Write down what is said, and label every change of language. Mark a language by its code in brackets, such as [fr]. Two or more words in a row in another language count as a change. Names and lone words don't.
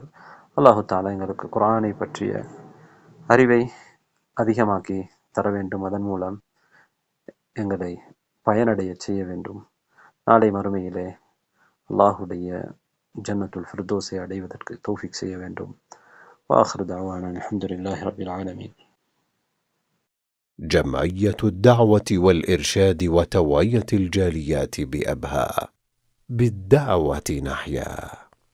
[ta] அல்லாஹு தாலா எங்களுக்கு குர்ஆனை பற்றிய அறிவை அதிகமாக்கி தர வேண்டும். அதன் மூலம் எங்களை பயனடைய செய்ய வேண்டும். நாளை மறுமையிலே அல்லாஹுடைய ஜன்னத்துல் ஃபிர்தௌஸை அடைவதற்கு தௌஃபீக் செய்ய வேண்டும். [ar] وآخر دعوانا الحمد لله رب العالمين. جمعية الدعوة والإرشاد وتوعية الجاليات بأبها، بالدعوة نحيا.